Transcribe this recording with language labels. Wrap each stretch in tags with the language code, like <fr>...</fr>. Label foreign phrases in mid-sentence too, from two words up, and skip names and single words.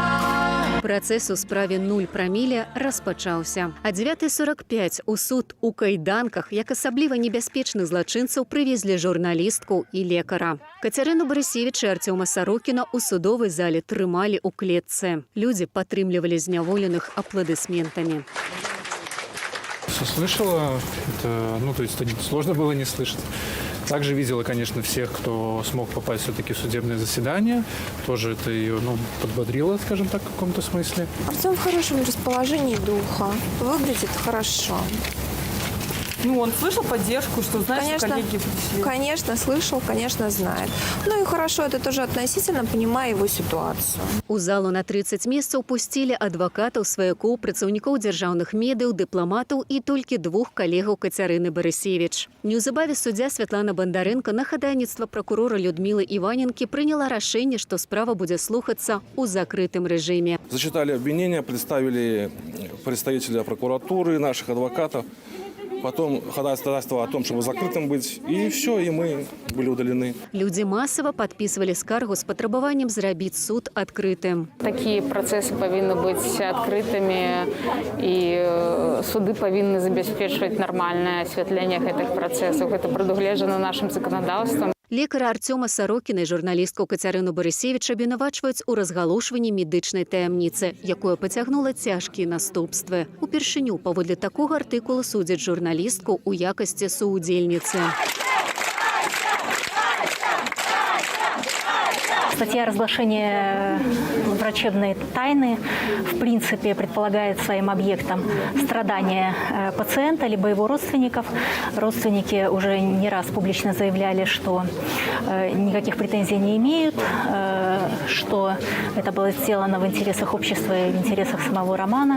<be>Працэс у справе 0 праміля распачаўся. А 9:45 у суд у кайданках, як асабліва небяспечных злачынцаў, прывезлі журналістку і лекара. Кацярыну Барысевіч і Артёма Сарокіна ў судовай зале трымалі ў клетцы. Людзі падтрымлівалі зняволеных апладысментамі.</be> <ru>Все слышала, то есть сложно было не слышать. Также видела, конечно, всех, кто смог попасть все-таки в судебное заседание. Тоже это ее подбодрило, скажем так, в каком-то смысле. Артём в хорошем расположении духа. Выглядит хорошо. Он слышал поддержку, что, знаешь, конечно, коллеги пришли? Конечно, слышал, конечно, знает. Ну и хорошо, это тоже относительно, понимая его ситуацию.</ru> <be>У залу на 30 месцаў пусцілі адвакатаў, сваякоў, працаўнікоў дзяржаўных медыяў, дыпламатаў і толькі 2 калегаў Кацярыны Барысевіч. Неўзабаве суддзя Святлана Бандарэнка на хадайніцтва пракурора Людмілы Іваненкі прыняла рашэнне, што справа будзе слухацца ў закрытым рэжыме.</be> <ru>Зачитали обвинения, представили представителя прокуратуры, наших адвокатов. Потом ходатайство о том, чтобы закрытым быть, и все, и мы были удалены. Люди массово подписывали скаргу с потребованием зрабіць суд открытым. Такие процессы повинны быть открытыми, и суды повинны забеспечивать нормальное осветление этих процессов. Это предугледжено нашим законодательством.</ru> <be>Лекара Артёма Сарокіна і журналістку Кацярыну Барысевіч абвінавачваюць у разгалошванні медычнай таямніцы, якое пацягнула цяжкія наступствы. Упершыню паводле такога артыкула судзяць журналістку ў якасці суудзельніцы.</be> <ru>Статья разглашения врачебной тайны в принципе предполагает своим объектом страдания пациента либо его родственников. Родственники уже не раз публично заявляли, что никаких претензий не имеют, что это было сделано в интересах общества и в интересах самого Романа.</ru>